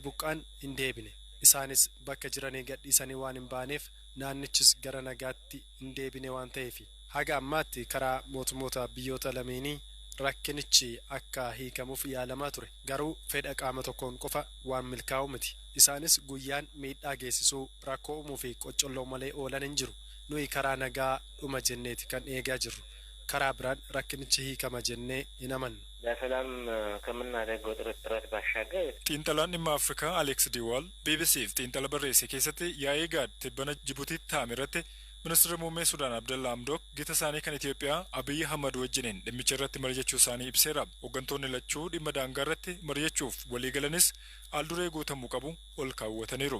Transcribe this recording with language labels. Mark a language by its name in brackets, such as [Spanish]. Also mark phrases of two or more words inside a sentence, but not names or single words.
[Oromo] buqqaan hin deebine isaanis bakka jiranii gadhiisanii waan hin baaneef naannichis gara nagaatti hin deebine waan ta'eef haga ammaatti karaa mootummoota biyyoota lameenii rakkinichi akka hiikamuuf yaalamaa ture garuu fedha qaama tokkoon qofa waan milkaa'u miti isaanis guyyaan miidhaa geessisuu rakkoo uumuu fi qocolloo malee oolan hin jiru nuyi karaa nagaa dhuma jenneeti kan eegaa jirru karaa biraan rakkinichi hiikama jennee hin amannu. [Amharic] በሰላም ከምናደርገው ጥረት ባሻገር [Oromo] xiinxalaan dhimma Afrikaa Alex Diwaal BBC'f xiinxala barreesse keessatti yaa'ii gaad tibbana Jibuutiitti taa'ame irratti ministeerri muummee Sudaan Abdallaa Hamdok gita isaanii kan Itoophiyaa Abiy Ahmad wajjiniin dhimmicha irratti mari'achuu isaanii ibseera. Hooggantoonni lachuu dhimma daangaa irratti mari'achuuf waliigalanis alduree guutamuu qabu ol kaawwataniiru.